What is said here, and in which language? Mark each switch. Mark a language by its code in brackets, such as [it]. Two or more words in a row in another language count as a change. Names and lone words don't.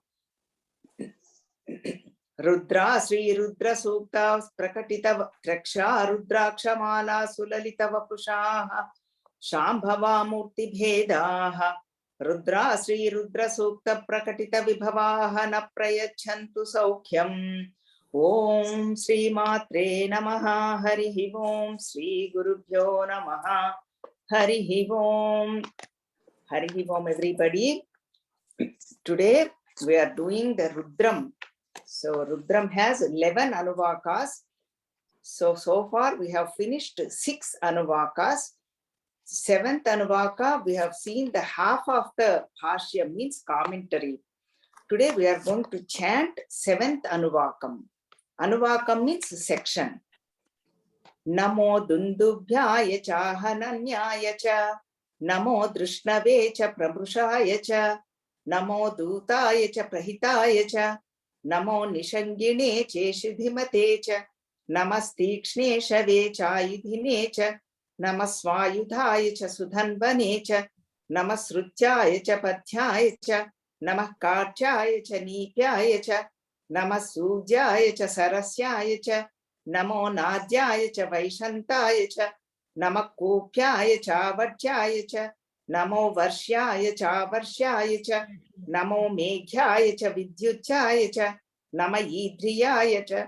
[sa] रुद्रा श्री रुद्र सूक्ता प्रकटित रक्षा रुद्राक्षमाला सुललित वपुषाः शाम्भवा मूर्ति भेदाः रुद्रा श्री रुद्र सूक्त प्रकटित विभवाः न प्रयच्छन्तु सौख्यम् ओम श्री मात्रे नमः हरिः ओम श्री गुरुभ्यो नमः हरिः ओम everybody. [en] Today we are doing the Rudram. So Rudram has 11 anuvakas. So far we have finished 6 anuvakas. 7th anuvaka we have seen the half of the bhashya, means commentary. Today we are going to chant 7th anuvakam. Anuvakam means section. [sa] नमो दुन्दुभ्याय च हनन्याय च नमो धृष्णवे च प्रभुशाय च नमो दूताय च प्रहिताय च नमो निषङ्गिणे चेषिधिमते च नमस्तीक्ष्णे शवे च इधिने च नमस्स्वायुधाय च सुधन्वने च नमस्स्रुत्याय च पथ्याय च नमः कर्चाय च निप्याय च नमसूज्याय च सरस्याय च नमो नद्याय च वैशन्ताय च नमः कोप्याय च वज्याय च नमो वर्ष्याय च वर्ष्याय च नमो मेघ्याय च विद्युत्चाय च नमः इध्रियाय